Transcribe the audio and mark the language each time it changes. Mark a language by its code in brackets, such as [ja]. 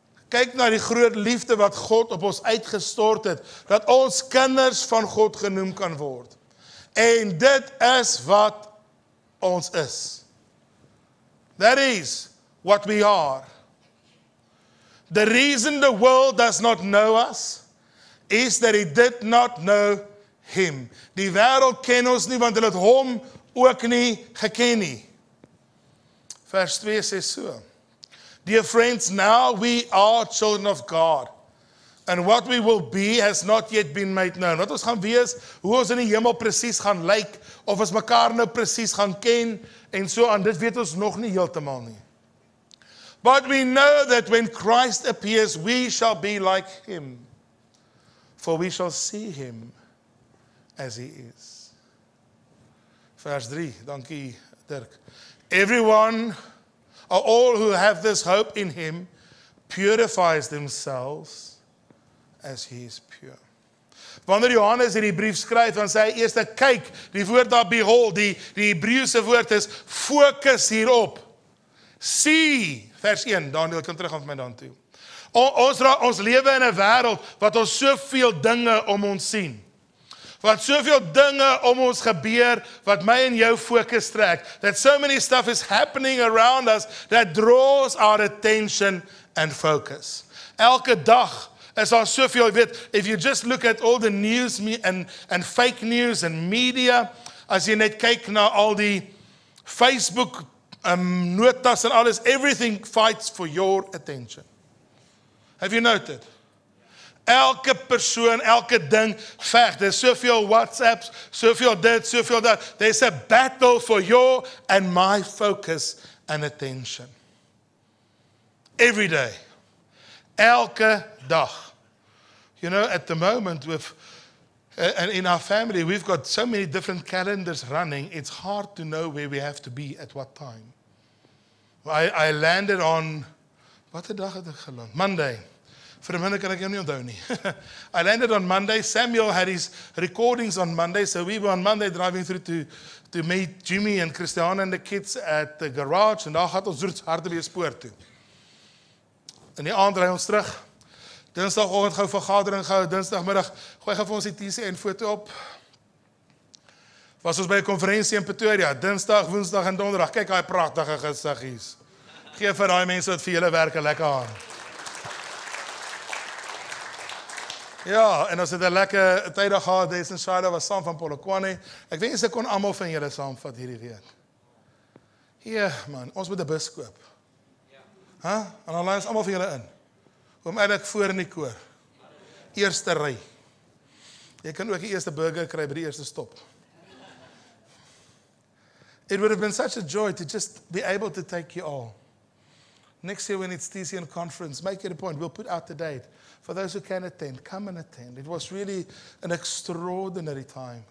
[af] Kyk na die groot liefde wat God op ons uitgestort het, dat ons kinders van God genoem kan word. En dit is wat ons is. [en] That is what we are. The reason the world does not know us is that it did not know him. [af] Die wêreld ken ons nie, want hulle het hom ook nie geken nie. Vers 2 sê so. [en] Dear friends, now we are children of God. And what we will be has not yet been made known. [af] Wat ons gaan wees, hoe ons in die hemel presies gaan lyk, of ons mekaar nou presies gaan ken, en so aan, dit weet ons nog nie heeltemal nie. [en] But we know that when Christ appears, we shall be like him. For we shall see him as he is. [af] Vers 3, dankie Dirk. [en] Everyone, or all who have this hope in him, purifies themselves as he is pure. [af] Wanneer Johannes hierdie brief skryf, dan sê hy eers, kyk, die woord daar, behold, die Hebreëse woord is, focus hierop. See, vers 1, Daniel, kan terug aan my dan toe. Ons lewe in 'n wêreld, wat ons soveel dinge om ons sien. Wat soveel dinge om ons gebeur, wat my en jou fokus trek. [en] That so many stuff is happening around us, that draws our attention and focus. [af] Elke dag, is daar soveel, jy weet, [en] if you just look at all the news and fake news and media, [af] as jy net kyk na al die Facebook notas en alles, [en] everything fights for your attention. Have you noted? [af] Elke persoon, elke ding veg. There's soveel WhatsApps, soveel dit, soveel dat. [en] There's a battle for your and my focus and attention. Every day. [af] Elke dag. [en] You know, at the moment, and in our family, we've got so many different calendars running, it's hard to know where we have to be at what time. I landed on, [af] wat 'n dag het ek geland? Monday. Vir 'n minute kan ek hom nie onthou nie. [en] I landed on Monday. Samuel had his recordings on Monday, so we were on Monday driving through to meet Jimmy and Christiana and the kids at the garage, [af] en daar gaan ons roets Hartbeespoort spoor toe. In die aand ry ons terug. Dinsdagoggend gou vergadering gehou, dinsdagmiddag gooi gou vir ons die TCN foto op. Was ons by 'n konferensie in Pretoria, dinsdag, woensdag en donderdag. Kyk daai pragtige gesiggies. Gee vir daai mense wat vir julle werk 'n lekker hand. Ja, en ons het 'n lekker tydig gehad, Des en Shaida was saam van Polokwane. Ek wens ek kon almal van julle saamvat hierdie week. Hier man, ons moet 'n bus koop. Ja. En dan laai ons almal van julle in. Kom eintlik voor in die koor. Eerste ry. Jy kan ook die eerste burger kry by die eerste stop. [en] It would have been such a joy to just be able to take you all. Next year when it's TCN conference, make it a point. We'll put out the date. For those who can attend, come and attend. It was really an extraordinary time.